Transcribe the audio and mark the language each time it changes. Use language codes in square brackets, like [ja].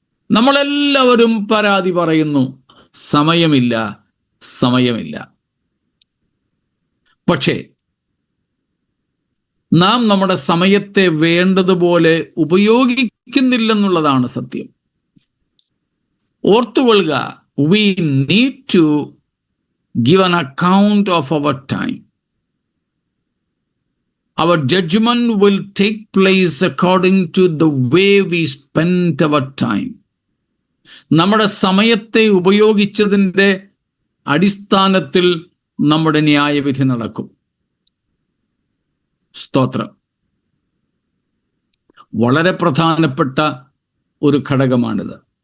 [ml] നമ്മളെല്ലാവരും പരാതി പറയുന്നു, സമയമില്ല, സമയമില്ല. പക്ഷേ നാം നമ്മുടെ സമയത്തെ വേണ്ടതുപോലെ ഉപയോഗിക്കുന്നില്ലെന്നുള്ളതാണ് സത്യം. ഓർത്തുകൊള്ളുക, [en] we need to give an account of our time. Our judgment will take place according to the way we spent our time. [ml] നമ്മുടെ സമയത്തെ ഉപയോഗിച്ചതിൻ്റെ അടിസ്ഥാനത്തിൽ നമ്മുടെ ന്യായവിധി നടക്കും. സ്തോത്രം. വളരെ പ്രധാനപ്പെട്ട ഒരു ഘടകമാണിത്.